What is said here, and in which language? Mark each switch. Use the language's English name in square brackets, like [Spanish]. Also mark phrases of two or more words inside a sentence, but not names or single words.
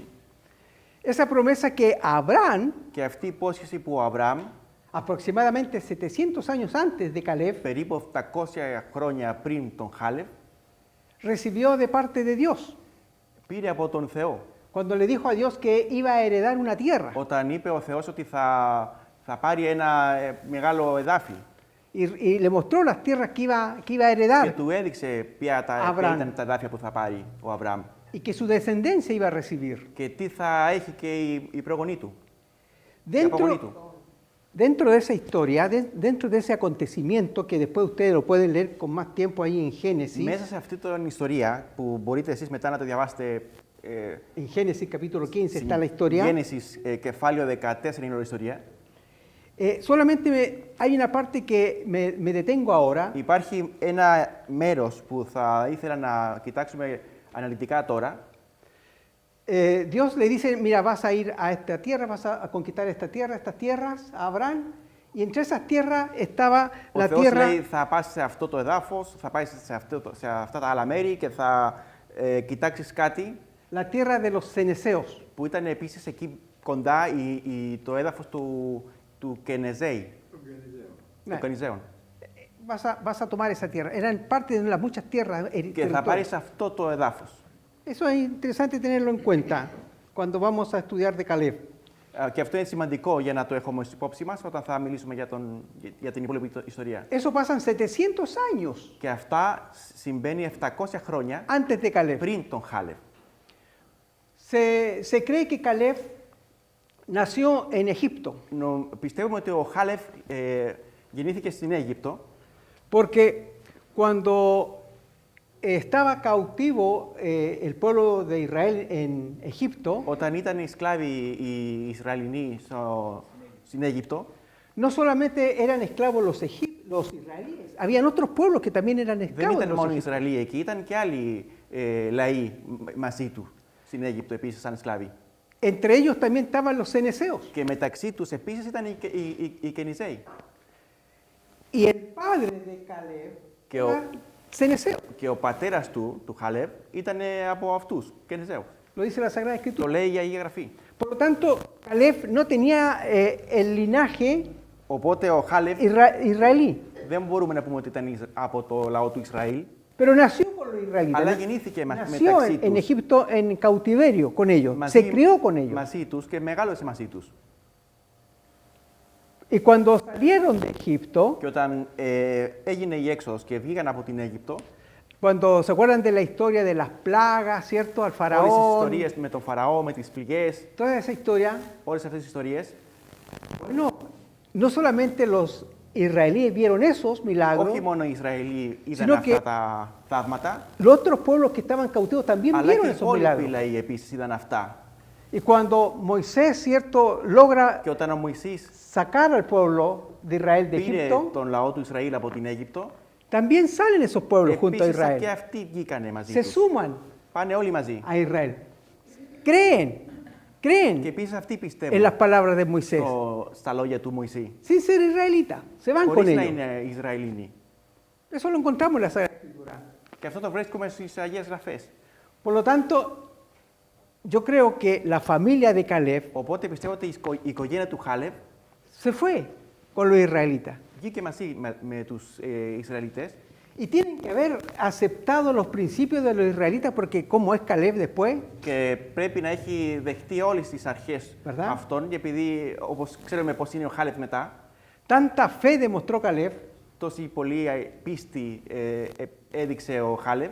[Spanish] Esa promesa que Abraham, [Greek] και αυτή η υπόσχεση που ο Αβραάμ [Spanish] aproximadamente 700 años antes de Caleb, [Greek] περίπου 700 χρόνια πριν τον Χάλευ [Spanish] recibió de parte de Dios, [Greek] πήρε από τον Θεό. [Spanish] cuando le dijo a Dios que iba a heredar una tierra. [Greek] Όταν είπε ο Θεός ότι θα πάρει ένα μεγάλο εδάφι [Spanish] Y le mostró las tierras que iba a [Greek] και [Spanish] heredar [Greek] του έδειξε ποια Αβραάμ. ήταν τα εδάφια που θα πάρει ο Αβραάμ [Spanish] y que su descendencia iba a recibir. [Greek] και τι θα έχει και η προγονή του, η απογονή του. [Spanish] Dentro de esa historia, dentro de ese acontecimiento, que después ustedes lo pueden leer con más tiempo ahí en Génesis, [Greek] Μέσα σε αυτή την ιστορία που μπορείτε εσείς μετά να το διαβάσετε [Spanish] en Génesis capítulo 15 está la historia, [Greek] Γένεσης κεφάλαιο 14 είναι η ιστορία. [Spanish] solamente hay una parte que me detengo ahora, [Greek] Υπάρχει ένα μέρος που θα ήθελα να κοιτάξουμε αναλυτικά τώρα. [Spanish] Dios le dice, mira, vas a ir a esta tierra, vas a conquistar estas tierras, a Abraham, y entre esas tierras estaba [Greek] Ο [Spanish] la [Greek] Θεός [Spanish] tierra, [Greek] λέει θα πας σε αυτό το εδάφος, θα πάει σε αυτά τα άλλα μέρη και θα κοιτάξεις κάτι [Spanish] la tierra de los ceneseos. [Greek] που ήταν επίσης εκεί κοντά το έδαφος του Κενεζέη, Ναι. του Κενιζέων. [Spanish] Vas a tomar esa tierra. Eran parte de las muchas tierras. [Greek] Και θα πάρεις αυτό το έδαφος. [Spanish] Eso es interesante tenerlo en cuenta cuando vamos a estudiar de Caleb. [Greek] Και αυτό είναι σημαντικό για να το έχουμε υπόψη μας όταν θα μιλήσουμε για την υπόλοιπη ιστορία. [Spanish] Eso pasan 700 años [Greek] Και αυτά συμβαίνει 700 χρόνια [Spanish] antes de Caleb. [Greek] πριν τον Χάλευ. [Spanish] Se cree que Caleb nació en Egipto, [Greek] Πιστεύουμε ότι ο Χάλευ γεννήθηκε στην Αίγυπτο, [Spanish] porque cuando estaba cautivo el pueblo de Israel en Egipto, [Greek] όταν ήταν οι σκλάβοι οι Ισραηλινοί στην Αίγυπτο, [Spanish] no solamente eran esclavos los israelíes, habían otros pueblos que también eran [Greek] δεν [Spanish] esclavos de [Greek] ήταν [Spanish] los [Greek] μόνο οι [Spanish] egipcios. [Greek] Ισραηλοί εκεί, ήταν και άλλοι λαοί μαζί του στην Αίγυπτο επίσης σαν σκλάβοι. [Spanish] Entre ellos también estaban los ceneseos. [Greek] Και μεταξύ τους επίσης ήταν οι Κενιζέοι. [Spanish] Y el padre de Caleb [Greek] Que [Spanish] era ceneseo. [Greek] Και ο πατέρας του Χάλευ ήταν από αυτούς, Κενιζέους. [Spanish] Lo dice la Sagrada [Greek] Το [Spanish] Escritura. [Greek] λέει η Αγία Γραφή. [Spanish] Por lo tanto, Caleb no tenía el linaje [Greek] Οπότε ο Χάλευ [Spanish] israelí, [Greek] δεν μπορούμε να πούμε ότι ήταν από το λαό του Ισραήλ, [Spanish] pero nació con los israelitas. [Greek] αλλά γεννήθηκε [Spanish] Nació [Greek] μεταξύ [Spanish] en [Greek] τους, [Spanish] Egipto en cautiverio con ellos, se crió con ellos. [Greek] μαζί τους και μεγάλωσε μαζί τους. [Spanish] Y cuando salieron de Egipto, [Greek] Και όταν έγινε η έξοδος και βγήκαν από την Αίγυπτο, [Spanish] cuando se acuerdan de la historia de las plagas, ¿cierto? Al [Greek] όλες τις [Spanish] faraón, [Greek] ιστορίες με τον Φαραώ, με τις πληγές, [Spanish] toda esa historia, [Greek] όλες αυτές τις ιστορίες, [Spanish] bueno, no solamente los israelíes vieron esos milagros, [Greek] όχι μόνο οι Ισραηλοί είδαν [Spanish] Sino [Greek] αυτά [Spanish] que- [Greek] τα θαύματα, [Spanish] los otros pueblos que estaban cautivos también [Greek] αλλά και [Spanish] vieron [Greek] οι [Spanish] esos [Greek] υπόλοιποι [Spanish] milagros. [Greek] λαοί επίσης είδαν αυτά. [Spanish] Y cuando Moisés, ¿cierto?, logra [Greek] Και όταν ο Μωυσής [Spanish] sacar al pueblo de Israel de [Greek] πήρε [Spanish] Egipto, [Greek] τον λαό του Ισραήλ από την Αίγυπτο, [Spanish] también salen esos pueblos junto a [Greek] επίσης και [Spanish] Israel. [Greek] αυτοί βγήκανε μαζί [Spanish] Se [Greek] τους. [Spanish] suman [Greek] Πάνε όλοι μαζί. [Spanish] a Israel. Creen, [Greek] Και [Spanish] creen [Greek] επίσης αυτοί [Spanish] en [Greek] πιστεύουν [Spanish] las palabras de Moisés. [Greek] στα λόγια του Μωυσή. [Spanish] Sin ser israelitas, se van con [Greek] Χωρίς να [Spanish] ellos. [Greek] είναι Ισραηλίνοι. [Spanish] Eso lo encontramos en la Sagrada Escritura. [Greek] Και αυτό το βρίσκουμε στις Αγίες Γραφές. [Spanish] Por lo tanto, yo creo que la familia de Caleb [Greek] Οπότε πιστεύω ότι η οικογένεια του Χάλευ [Spanish] se fue con los israelitas. [Greek] βγήκε μαζί με τους Ισραηλιτές [Spanish] Y tienen que haber aceptado los principios de los israelitas porque como es Caleb después, [Greek] και πρέπει να έχει δεχτεί όλες τις αρχές [Spanish] Verdad? [Greek] αυτών, και επειδή όπως ξέρουμε πώς είναι ο Χάλευ μετά, [Spanish] tanta fe demostró Caleb [Greek] τόση πολύ πίστη έδειξε ο Χάλευ,